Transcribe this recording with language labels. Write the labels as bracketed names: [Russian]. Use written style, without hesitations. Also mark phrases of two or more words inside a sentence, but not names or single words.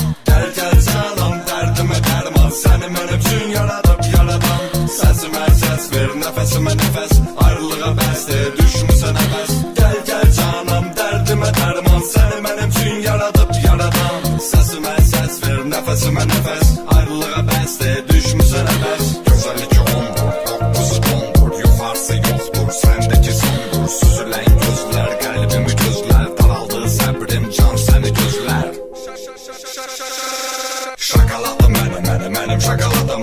[Turkish] Gel gel canım, derdime derman. Seni benim için yaradım yaradan. Sesime ses ver, nefesime nefes. [Azerbaijani] Ayrılığa bəsdir, düşmüsə nəfəs. [Turkish] Gel gel canım, derdime derman. Seni benim için yaradım yaradan. Sesime ses ver, nefesime nefes. [Azerbaijani] Ayrılığa bəsdir, düşmüsə nəfəs. Gözəlik ondur, dokuzu dondur. Yuxarısı yoxdur, səndəki sondur. Süzülən gözlər, qəlbimi gözlər. Daraldı səbrim, can səni gözlər. Şakaladım mənim şakaladım.